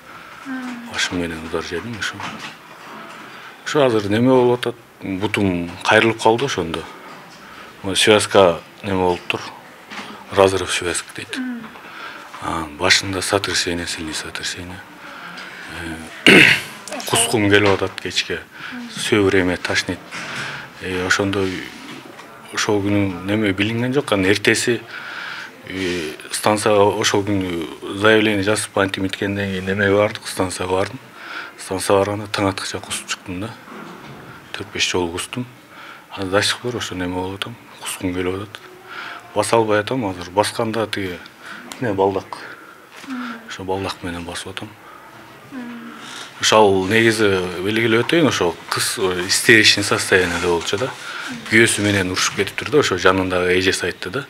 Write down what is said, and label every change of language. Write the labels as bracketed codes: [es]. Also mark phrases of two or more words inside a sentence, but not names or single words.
[ky] Башым менен удар жедим ошо. Ошо азыр неме болуп атат. Бутум кайрылып калды ошондо. Связка неме болуптур. [ru] Разрыв связки [ky] дейт. [ru] Башында сотрясение, сильный сотрясение. [ky] Кускум келип атат кечке. [ru] Все время тошнит. [ky] Ошондой ошол күнү неме билинген жок. Эртеси станцияга ошол күнү заявление жазып антимиткенден кийин неме бардык, станцияга бардым. Станцияга барганда таң аткыча кусуп чыктым да. 4-5 жолу кустум. Азыр [ru] до сих пор [ky] ошо неме болуп атам. Кускум келип атат. Баса албай атам азыр. Басканда тиги не балдак. Ошо балдак менен басып атам. Ошол негизи белгилеп өтөйүн, ошо кыз [ru] истеричный состояниеде [ky] болчу да. Күйөөсү менен урушуп кетиптир да, ошо жанындагы эжеси айтты да.